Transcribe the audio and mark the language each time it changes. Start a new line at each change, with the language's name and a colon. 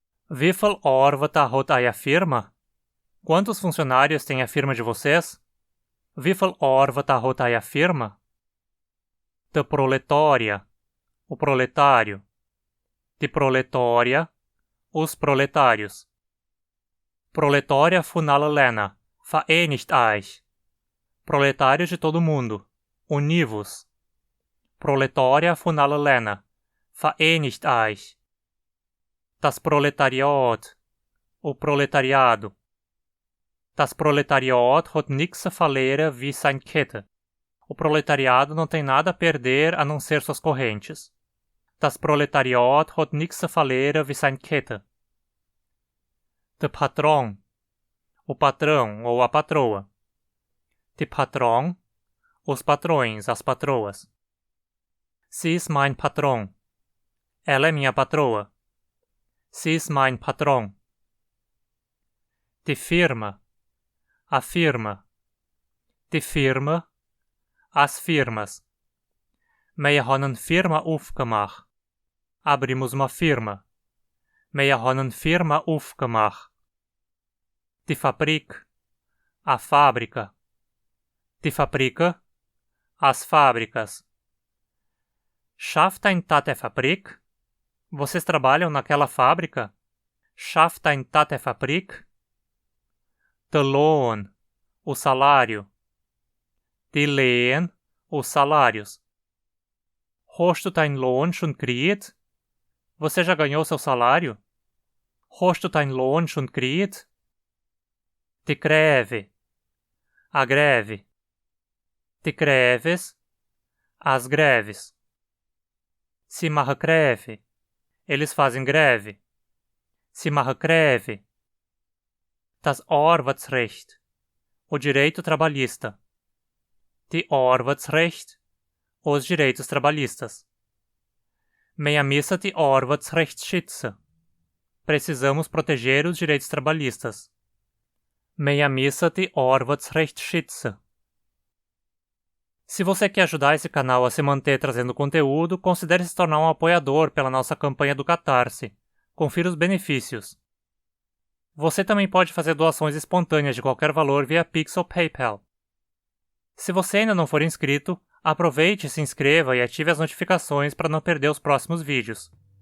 German: Wie viel Arbeiter hat eure Firma?
Portuguese: Quantos funcionários tem a firma de vocês?
German: Wie viel Arbeiter hat eure Firma? Der Proletarier,
Portuguese: o proletário.
German: Die Proletarier,
Portuguese: os proletários.
German: Proletarier von alle Länder, vereinigt euch.
Portuguese: Proletários de todo mundo, univos.
German: Proletarier von alle Länder, vereinigt euch. Das Proletariat,
Portuguese: o proletariado.
German: Das Proletariat hat nichts zu verlieren wie seine Kette.
Portuguese: O proletariado não tem nada a perder a não ser suas correntes.
German: Das Proletariat hat nichts zu verlieren wie seine Kette. Der Patron,
Portuguese: o patrão ou a patroa.
German: Die Patron,
Portuguese: os patrões, as patroas.
German: Sie ist mein Patron.
Portuguese: Ela é minha patroa.
German: Sie ist mein Patron. Die Firma,
Portuguese: a firma.
German: Die Firma,
Portuguese: as firmas.
German: Wir haben eine Firma aufgemacht.
Portuguese: Abrimos uma firma.
German: Wir haben eine Firma aufgemacht. Die Fabrik,
Portuguese: a fábrica.
German: Die Fabrika,
Portuguese: as fábricas.
German: Schafft ein Tate Fabrik?
Portuguese: Vocês trabalham naquela fábrica?
German: Schafft ein Tate Fabrik? De loon,
Portuguese: o salário.
German: Die leen,
Portuguese: os salários.
German: Hast du dein Lohn schon gekriegt?
Portuguese: Você já ganhou seu salário?
German: Hast du dein Lohn schon gekriegt? Die greve,
Portuguese: a greve.
German: Die greves,
Portuguese: as greves.
German: Sie machen greve,
Portuguese: eles fazem greve.
German: Sie machen greve. Das Arbeitsrecht,
Portuguese: o direito trabalhista.
German: Die Arbeitsrecht,
Portuguese: os direitos trabalhistas.
German: Wir müssen die Arbeitsrecht schützen.
Portuguese: Precisamos proteger os direitos trabalhistas.
German: Wir müssen die Arbeitsrecht schützen.
Portuguese: Se você quer ajudar esse canal a se manter trazendo conteúdo, considere se tornar um apoiador pela nossa campanha do Catarse. Confira os benefícios. Você também pode fazer doações espontâneas de qualquer valor via Pix ou PayPal. Se você ainda não for inscrito, aproveite, se inscreva e ative as notificações para não perder os próximos vídeos.